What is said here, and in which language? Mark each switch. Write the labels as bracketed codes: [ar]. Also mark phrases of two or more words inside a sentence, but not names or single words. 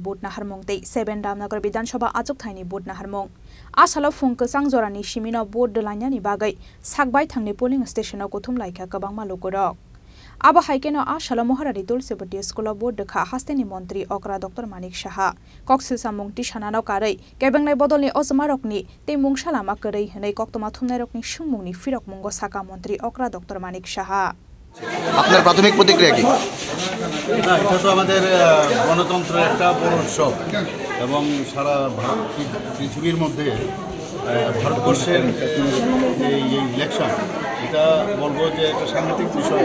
[trp] बोर्ड नाहारमुंगदै 7 रामनगर विधानसभा आजुगथायनि बोर्ड नाहारमुंग आसालो फुंकसां जरानि सिमिनो बोर्ड दलायनानि बागै साकबाय थांनि पोलिंग स्टेशनाव गथुम लायखा गोबां मालुगरक आबा हाइकेनो आसालो महारानी तुलसीवती स्कूल बोर्ड देखा हास्तेनि मंत्री अकरा डॉक्टर मानिक साहा कक्सिल सामुंगति सानानो कारै केबंगनाय बदलनि अजमारकनि तेमुं सालामा करै हनै कक्तमा थुमनाय रकनि सुंमुंनि फिरक मुंगो साका मंत्री अकरा डॉक्टर मानिक साहा [bn] আপনার প্রাথমিক প্রতিক্রিয়া কি? না, এটা তো আমাদের গণতন্ত্রের একটা বড় উৎসব এবং সারা পৃথিবীর মধ্যে ভারতবর্ষের এই ইলেকশন এটা বলবো যে একটা সাংঘাতিক বিষয়।